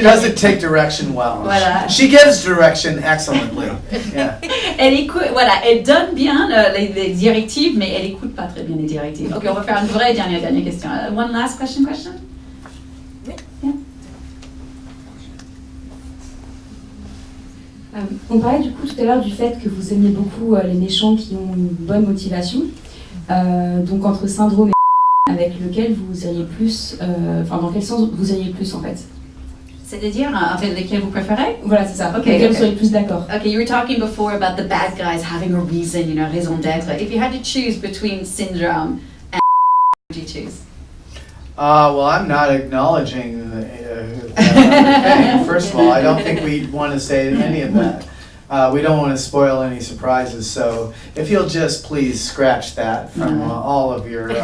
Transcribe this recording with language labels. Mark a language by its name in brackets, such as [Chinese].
[English] She doesn't take direction well. [French] Voilà. [English] She gives direction excellently. Yeah. [French] Elle écoute, voilà, elle donne bien les directives, mais elle écoute pas très bien les directives. Ok, on va faire une vraie dernière question. [English] One last question? [French] On parlait du coup tout à l'heure du fait que vous aimiez beaucoup les méchants qui ont une bonne motivation. Donc entre Syndrome et avec lequel vous iriez plus, dans quel sens vous iriez plus en fait? C'est-à-dire, en fait, lesquels vous préférez? Voilà, c'est ça. [English] Okay, [French] lesquels vous seriez plus d'accord? [English] Okay, you were talking before about the bad guys having a reason, raison d'être. If you had to choose between Syndrome and what would you choose? Well, I'm not acknowledging thing. First of all, I don't think we want to say any of that. We don't want to spoil any surprises, so if you'll just please scratch that from all of your